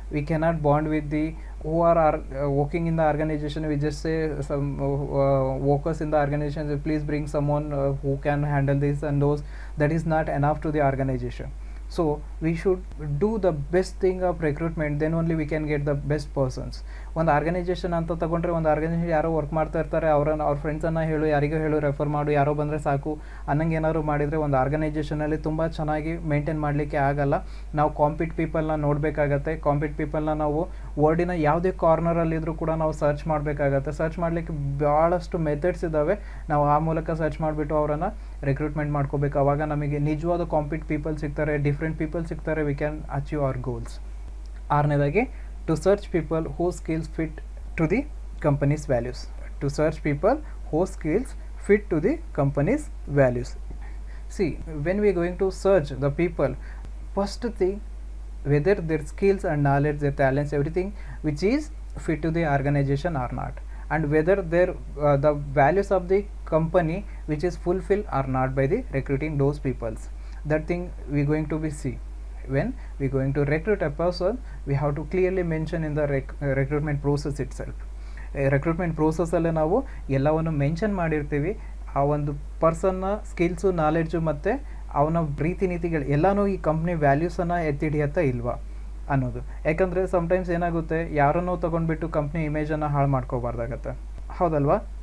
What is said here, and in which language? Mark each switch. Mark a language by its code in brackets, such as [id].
[en] We cannot bond with the who are working in the organization. We just say some workers in the organization, please bring someone who can handle this and those. That is not enough to the organization. So we should do the best thing of recruitment, then only we can get the best persons. [kn] ಒಂದು organisation ಅಂತ ತಗೊಂಡ್ರೆ, ಒಂದು organisation ಯಾರೋ work ಮಾಡ್ತಾ ಇರ್ತಾರೆ, ಅವ್ರ ಫ್ರೆಂಡ್ಸನ್ನು ಹೇಳು, ಯಾರಿಗೂ ಹೇಳು, ರೆಫರ್ ಮಾಡು, ಯಾರೋ ಬಂದರೆ ಸಾಕು ಅನ್ನಂಗೆ ಏನಾದ್ರು ಮಾಡಿದರೆ ಒಂದು ಆರ್ಗನೈಜೇಷನಲ್ಲಿ ತುಂಬ ಚೆನ್ನಾಗಿ ಮೇಂಟೈನ್ ಮಾಡಲಿಕ್ಕೆ ಆಗಲ್ಲ. ನಾವು ಕಾಂಪಿಟ್ ಪೀಪಲ್ನ ನೋಡಬೇಕಾಗತ್ತೆ. ಕಾಂಪಿಟ್ ಪೀಪಲ್ನ ನಾವು ವರ್ಡಿನ ಯಾವುದೇ ಕಾರ್ನರಲ್ಲಿದ್ದರೂ ಕೂಡ ನಾವು ಸರ್ಚ್ ಮಾಡಬೇಕಾಗತ್ತೆ. ಸರ್ಚ್ ಮಾಡಲಿಕ್ಕೆ ಭಾಳಷ್ಟು ಮೆಥಡ್ಸ್ ಇದ್ದಾವೆ. ನಾವು ಆ ಮೂಲಕ ಸರ್ಚ್ ಮಾಡಿಬಿಟ್ಟು ಅವರನ್ನು ರಿಕ್ರೂಟ್ಮೆಂಟ್ ಮಾಡ್ಕೋಬೇಕು. ಆವಾಗ ನಮಗೆ ನಿಜವಾದ ಕಾಂಪಿಟ್ ಪೀಪಲ್ ಸಿಗ್ತಾರೆ, ಡಿಫ್ರೆಂಟ್ ಪೀಪಲ್ ಸಿಗ್ತಾರೆ. [en] We can achieve our goals. [kn] ಆರನೇದಾಗಿ, [en] To search people who skills fit to the companies values. To search people who skills fit to the companies values. See, when we are going to search the people, first thing, whether their skills and knowledge, their talents, everything which is fit to the organization or not, and whether their the values of the company which is fulfilled or not by the recruiting those peoples. That thing we are going to be see. When we are going to recruit a person, we have to clearly mention in the recruitment process itself. [kn] Recruitment ಪ್ರೋಸೆಸ್ಸಲ್ಲೇ ನಾವು ಎಲ್ಲವನ್ನು mention ಮಾಡಿರ್ತೀವಿ. ಆ ಒಂದು ಪರ್ಸನ್ನ skills, knowledge ಮತ್ತು ಅವನ ರೀತಿ ನೀತಿಗಳು ಎಲ್ಲನೂ ಈ ಕಂಪ್ನಿ ವ್ಯಾಲ್ಯೂಸನ್ನು ಎತ್ತಿಡಿಯತ್ತಾ ಇಲ್ವಾ ಅನ್ನೋದು. ಯಾಕಂದರೆ ಸಮ್ಟೈಮ್ಸ್ ಏನಾಗುತ್ತೆ, ಯಾರನ್ನೋ ತೊಗೊಂಡ್ಬಿಟ್ಟು ಕಂಪ್ನಿ ಇಮೇಜನ್ನು ಹಾಳು ಮಾಡ್ಕೋಬಾರ್ದಾಗತ್ತೆ, ಹೌದಲ್ವಾ?